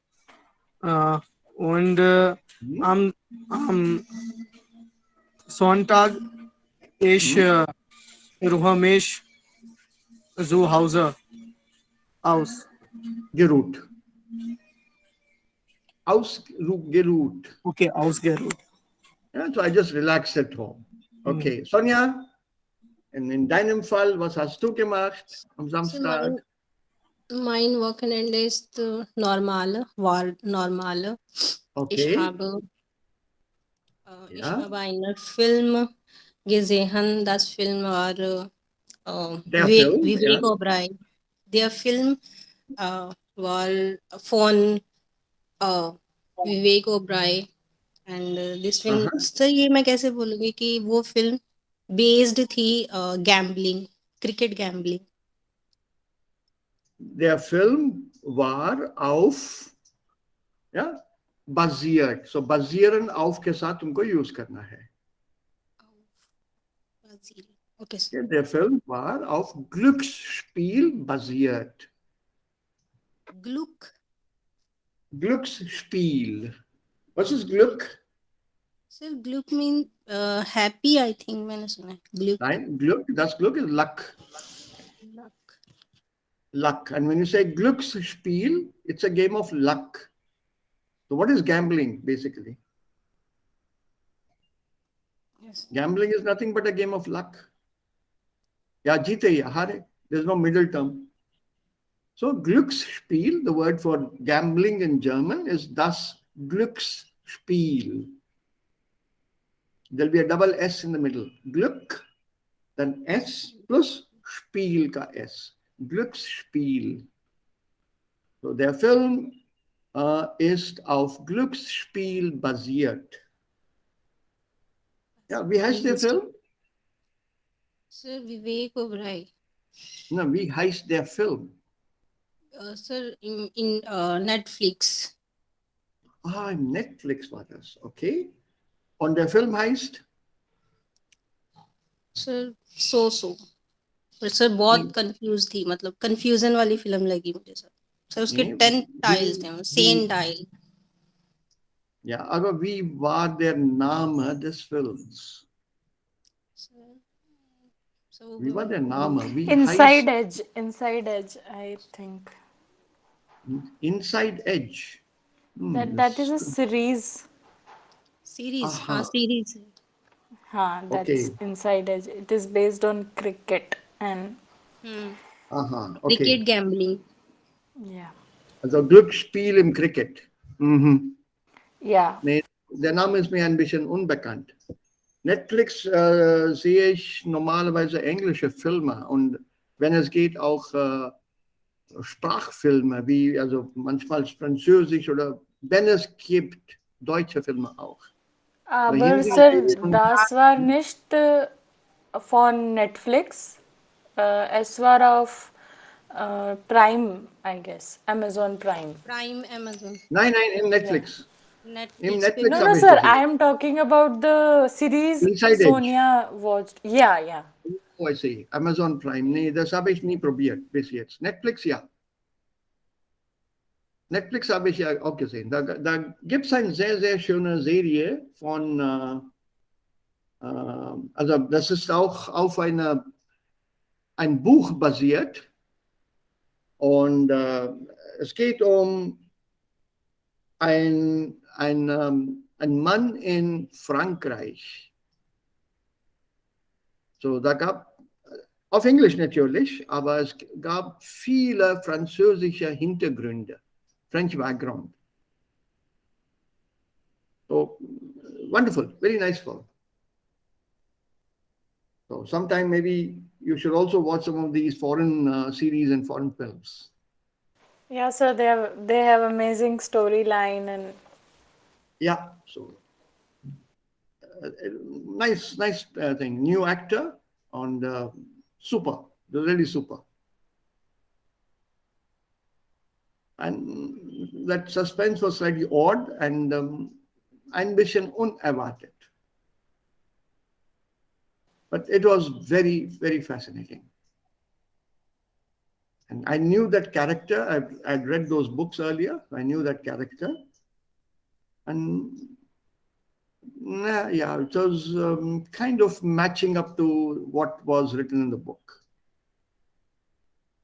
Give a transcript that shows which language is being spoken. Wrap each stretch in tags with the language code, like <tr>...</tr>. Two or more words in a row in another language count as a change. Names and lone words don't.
<de>Und am Sonntag ich Ruhamish Zu Hause. Aus. Geruht. Ausgeruht. Okay, ausgeruht. Ja,</de> <en>so I just relaxed at home.</en> <de>Okay, Sonja, in deinem Fall, was hast du gemacht am So Samstag? mein Wochenende ist normal, war normal. Ich Okay, ich ja, habe einen Film gesehen. Das Film war der Film, ja. Vivek Oberoi. Der Film war von विवेक ओबराय</de> <en>and this film</en> <de>Aha.</de> <hi>सर ये मैं कैसे बोलूँगी कि वो फिल्म बेस्ड थी गैम्बलिंग क्रिकेट गैम्बलिंग</hi> <de>Der Film war auf, ja, basiert.</de> <hi>So</hi> <de>basieren auf</de> <hi>के साथ तुमको यूज करना है. ओके</hi> <de>Ja, der Film war auf Glücksspiel basiert. ग्लुक Glücksspiel. Was ist Glück?</de> <hi>सर ग्लुक</hi> <en>mean happy I think</en> <hi>मैंने सुना है ग्लुक</hi> <de>Nein, Glück, das Glück</de> <en>is luck. लक Luck. And when you say Glücksspiel, it's a game of luck. So what is gambling basically? यस Gambling is nothing but a game of luck.</en> <hi>या जीते या हारे.</hi> <en>There's no middle term. So Glücksspiel, the word for gambling in German is</en> <de>das Glücksspiel.</de> <en>There'll be a double S in the middle. Glück, then S plus Spiel ka S.</en> <de>Glücksspiel. So der Film ist auf Glücksspiel basiert. Ja, wie heißt der Film?</de> <hi>सर विवेक ओबराय</hi> <de>Na, wie heißt der Film?</de> <hi>सर इन नेटफ्लिक्स</hi> <de>Ah, Netflix war das, okay. Und der Film heißt?</de> <hi>सर सो पर सर बहुत कंफ्यूज थी मतलब कंफ्यूजन वाली फिल्म लगी मुझे सर उसके</hi> <de>Nee,</de> <hi>10 टाइल्स थे</hi> <de>wie, 10 टाइल ja, aber wie war der Name des Films? Wie war der Name? Wie heißt</de> <en>Inside Edge, I think. Inside Edge? That is a series.</en> <hi>सीरीज हाँ</hi> <en>Aha,</en> <hi>सीरीज है</hi> <en>That's okay. Inside Edge. It is based on cricket and Aha, क्रिकेट okay. गैम्बलिंग yeah.</en> <de>Also Glücksspiel im Cricket. Mhm.</de> <en>Yeah.</en> <de>Nee, der Name ist mir ein bisschen unbekannt. Netflix sehe ich normalerweise englische Filme und wenn es geht auch Sprachfilme, wie also manchmal Französisch oder wenn es gibt, deutsche Filme auch. Weil Aber Hindi Sir, und das war nicht von Netflix. Es war auf Prime,</de> <en>I guess. Amazon Prime. प्राइम अमेज़न</en> <de>nein, im Netflix. Im</de> <hi>नेटफ्लिक्स पे</hi> <de>Netflix</de> <en>No,</en> <de>habe ich</de> <en>sir.</en> <de>gesehen.</de> <en>I am talking about the series Inside Edge. Sonia watched. Yeah. Oh, I see. Amazon Prime.</en> <de>Nee, das habe ich nie probiert bis jetzt. Netflix, ja. Netflix habe ich ja auch gesehen. Da gibt es eine sehr, sehr schöne Serie von, also das ist auch auf ein Buch basiert. Und es geht um ein Mann in Frankreich. So, da gab auf Englisch natürlich, aber es gab viele französische Hintergründe,</de> <en>French background. So, wonderful, very nice film. So, sometime maybe you should also watch some of these foreign series and foreign films. Yeah, sir. They have amazing storyline and Yeah, so nice thing. New actor and super, really super. And that suspense was slightly odd and</en> <de>ein bisschen unerwartet.</de> <en>But it was very, very fascinating. And I knew that character. I'd read those books earlier. I knew that character. And yeah, it was kind of matching up to what was written in the book.</en>